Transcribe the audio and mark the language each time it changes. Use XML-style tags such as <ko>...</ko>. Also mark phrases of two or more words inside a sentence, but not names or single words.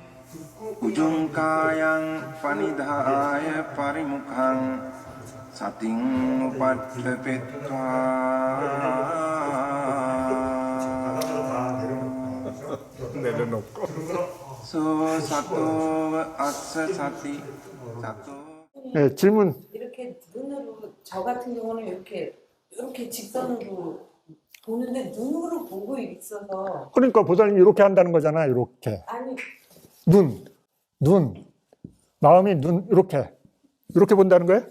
<pi>Ujungkayang panidhaya parimukhang sating upaddapitva</pi> <ko>내려놓고.</ko> <pi>so sato assa sati sato.</pi> <ko>네, 질문. 이렇게 눈으로 저 같은 경우는 이렇게 직선으로 보는데 눈으로 보고 있어서 그러니까 보살님 이렇게 한다는 거잖아요. 이렇게. 아니 눈. 마음이 이렇게 본다는 거예요?</ko>